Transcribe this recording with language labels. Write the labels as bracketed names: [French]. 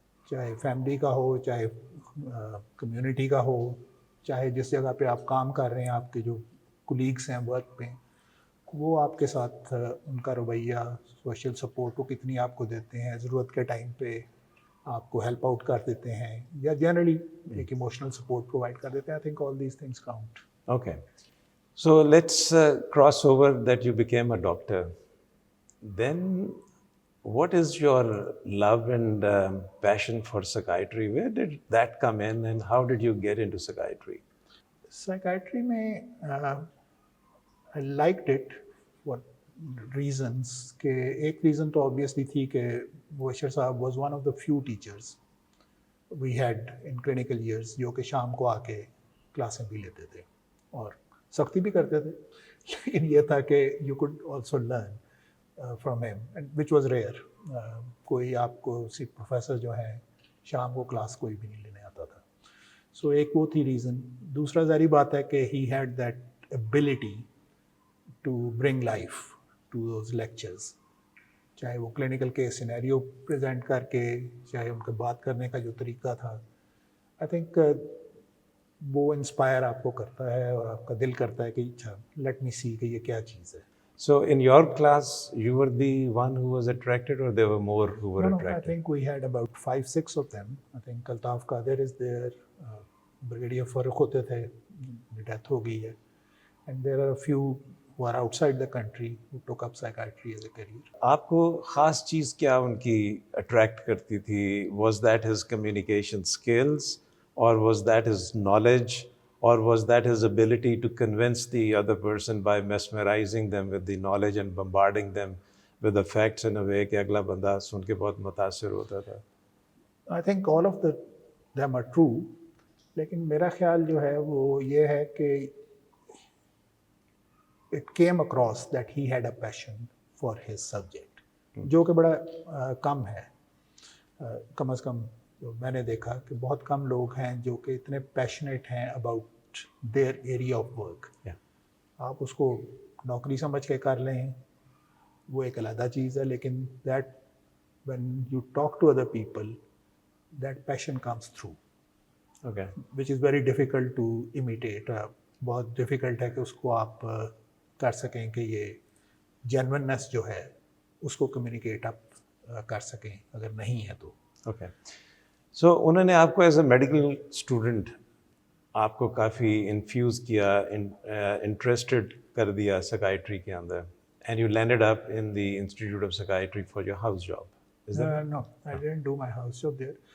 [Urdu] چاہے فیملی کا ہو, چاہے کمیونٹی کا ہو, چاہے جس جگہ پہ آپ کام کر رہے ہیں آپ کے جو کولیگس ہیں ورک پہ, وہ آپ کے ساتھ ان کا رویہ, سوشل سپورٹ وہ کتنی آپ کو دیتے ہیں, ضرورت کے ٹائم پہ آپ کو ہیلپ آؤٹ کر دیتے ہیں, یا جنرلی ایک ایموشنل سپورٹ پرووائڈ کر دیتے ہیں. [English] I think all these things count. Okay. So let's cross over that you became a doctor. Then what is your love and passion for psychiatry? Where did that come in and how did you get into psychiatry? [Urdu] سائیکائٹری میں [English] I liked it for reasons [Urdu] کہ ایک reason تو obviously تھی کہ مبشر صاحب [English] was one of the few teachers we had in clinical years [Urdu] جو کہ شام کو آ کے کلاسیں بھی لیتے تھے اور سختی بھی کرتے تھے, لیکن یہ تھا کہ [English] You could also learn from him which was rare. [Urdu] کوئی آپ کو پروفیسر جو ہیں شام کو کلاس کوئی بھی نہیں لینے آتا تھا. سو ایک وہ تھی ریزن. دوسرا ظاہری بات ہے کہ [English] he had that ability to bring life to those lectures, [Urdu] چاہے وہ کلینکل کے سینیریو پریزنٹ کر کے, چاہے ان کا بات کرنے کا جو طریقہ تھا. آئی تھنک وہ انسپائر آپ کو کرتا ہے اور آپ کا دل کرتا ہے کہ اچھا [English] let me see [Urdu] کہ یہ کیا چیز ہے. [English] So in your class, you were the one who was attracted or there were more who were No, attracted? I think we had about 5-6 of them. I think Altaf Qadir is there, Brigadier Farooq [Urdu] ہوتے تھے, death ہو گئی ہے, [English] and there are a few who are outside the country who took up psychiatry as a career. [Urdu] آپ کو خاص چیز کیا ان کی اٹریکٹ کرتی تھی؟ [English] Was that his communication skills or was that his knowledge or was that his ability to convince the other person by mesmerizing them with the knowledge and bombarding them with the facts in a way [Urdu] کہ اگلا بندہ سن کے بہت متاثر ہوتا تھا؟ [English] I think all of them are true, [Urdu] لیکن میرا خیال جو ہے وہ یہ ہے کہ [English] it came across that he had a passion for his subject, [Urdu] جو کہ بڑا کم ہے. کم از کم میں نے دیکھا کہ بہت کم لوگ ہیں جو کہ اتنے پیشنیٹ ہیں [English] About their area of work. [Urdu] آپ اس کو نوکری سمجھ کے کر لیں وہ ایک علیحدہ چیز ہے, لیکن [English] That when you talk to other people that passion comes through, okay, which is very difficult to imitate. [Urdu] بہت ڈیفیکلٹ ہے کہ اس کو آپ کر سکیں کہ یہ جینوننس جو ہے اس کو کمیونیکیٹ آپ کر سکیں, اگر نہیں ہے تو. اوکے. سو انہوں نے آپ کو [English] as a medical student [Urdu] آپ کو کافی انفیوز کیا, انٹرسٹڈ کر دیا سکائٹری کے اندر, [English] And you landed up in the institute of psychiatry for your house job. No, I didn't do my house job there.